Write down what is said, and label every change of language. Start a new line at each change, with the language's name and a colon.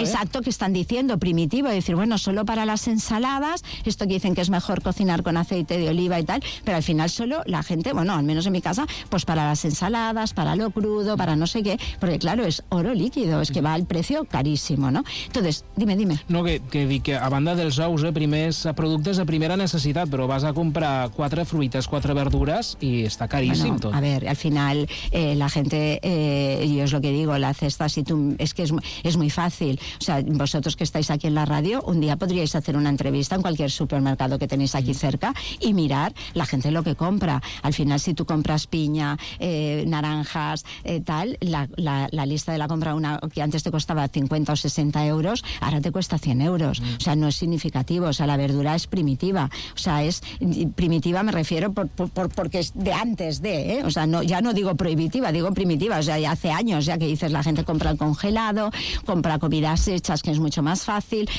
Spanish: Exacto, que están diciendo, primitivo, decir, bueno, solo para las ensaladas, esto que dicen que es mejor cocinar con aceite de oliva y tal, pero al final solo la gente, bueno, al menos en mi casa, pues para las ensaladas, para lo crudo, para no sé qué, porque claro, es oro líquido, es que va al precio carísimo, ¿no? Entonces, dime.
Catalan: No, que a banda dels ous, primers productes de primera necessitat, però vas a comprar 4 fruites, 4 verdures i està caríssim, bueno, tot.
Spanish: A ver, al final la gente, yo es lo que digo, la cesta, si tú, es que es muy fácil, o sea, vosotros que estáis aquí en la radio, un día podríais hacer una entrevista en cualquier supermercado que tenéis aquí cerca y mirar la gente lo que compra. Al final, si tú compras piña, naranjas, tal, la lista de la compra, una que antes te costaba 50 o 60 euros, ahora te cuesta 100 euros, o sea, no es significativo, o sea, la verdura es primitiva, o sea, es primitiva, me refiero porque es de antes de, o sea, no, ya no digo prohibitiva, digo primitiva, o sea, ya hace años ya que dices la gente compra el congelado, compra comidas hechas, que es mucho más fácil.